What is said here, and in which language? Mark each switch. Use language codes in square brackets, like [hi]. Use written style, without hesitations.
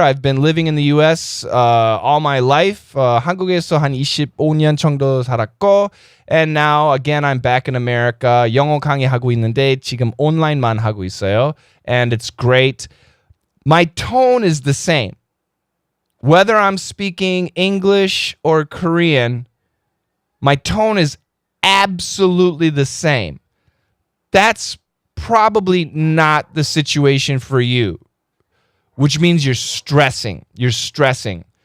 [en] I've been living in the U.S. All my life. [ko] 한국에서 한 25년 정도 살았고, [en] and now again I'm back in America. [ko] 영어 강의하고 있는데 지금 온라인만 하고 있어요. [en] And it's great. My tone is the same. Whether I'm speaking English or Korean, my tone is absolutely the same. That's probably not the situation for you, which means you're stressing. You're stressing.